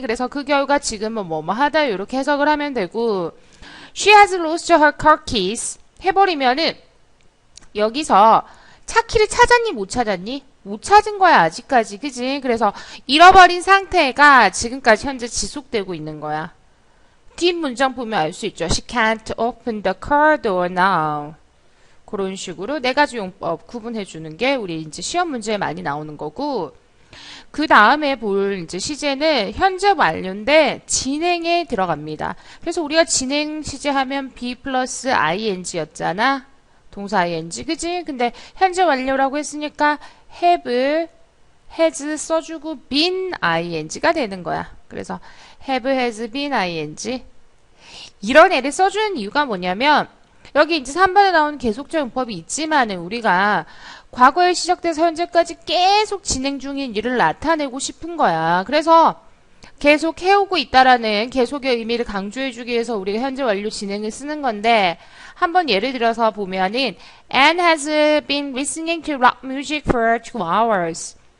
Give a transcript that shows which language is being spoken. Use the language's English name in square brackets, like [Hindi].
[Korean] 그래서 그 결과 지금은 하다 이렇게 해석을 하면 되고 [English] She has lost her car keys. [Korean] 해버리면은 여기서 차 키를 찾았니 못 찾았니? 못 찾은 거야 아직까지, 그지? 그래서 잃어버린 상태가 지금까지 현재 지속되고 있는 거야. 뒷 문장 보면 알 수 있죠. [English] She can't open the car door now. [Korean] 그런 식으로 네 가지 용법 구분해 주는 게 우리 이제 시험 문제에 많이 나오는 거고, 그 다음에 볼 이제 시제는 현재 완료인데 진행에 들어갑니다. 그래서 우리가 진행 시제 하면 be 플러스 ing였잖아. 동사 ing, 그지? 근데 현재 완료라고 했으니까 have, has 써주고 been ing가 되는 거야. 그래서 have, has been ing. 이런 애를 써주는 이유가 뭐냐면 여기 이제 3번에 나오는 계속적 용법이 있지만은 우리가 과거에 시작돼서 현재까지 계속 진행 중인 일을 나타내고 싶은 거야. 그래서 계속 해오고 있다라는 계속의 의미를 강조해주기 위해서 우리가 현재 완료 진행을 쓰는 건데, 한번 예를 들어서 보면은 [English] Anne has been listening to rock music for 2 hours.